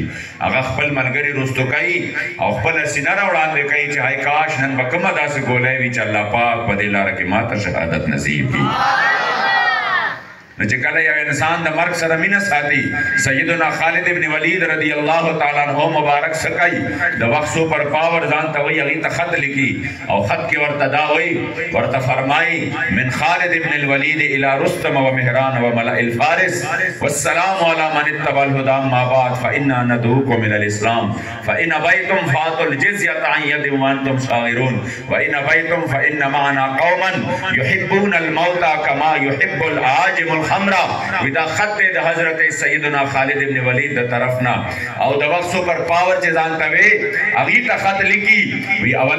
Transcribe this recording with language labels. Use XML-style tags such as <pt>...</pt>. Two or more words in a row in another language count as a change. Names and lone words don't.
<ps>هغه خپل ملګري رستو کوي او خپله سینه را وړاندې کوي چې هی کاش نن به کومه داسې ګولۍ وي چې الله پاک په دې لاره کې ما ته شهادت نصیب کړي. نو چې کله یو انسان د مرګ سره مینه ساتي، سیدنا خالد ابن ولید</ps> <ar>رضی الله تعالی عنہ</ar> <ps>مبارک سکای د وخت</ps> <en>super power</en> <ps>ځان ته وایي، هغې ته خط لیکي او خط کې ورته دا وایي، ورته فرمایي</ps> <ar>من خالد ابن الولید الى رستم و مهران و ملأ الفارس والسلام على من اتبع الهدى اما بعد فانا ندعوكم الى الاسلام فان ابيتم فاتوا الجزيه عن يد وانتم صاغرون وان ابيتم فان معنا قوما يحبون الموت كما يحب العاجم الخمرا.</ar> <ps>ودا خط د حضرت سیدنا خالد ابن ولید د طرفنا او د وخت</ps> <en>super power</en> <ps>چې ځان ته وي هغې ته خط لیکي، وی اول</ps>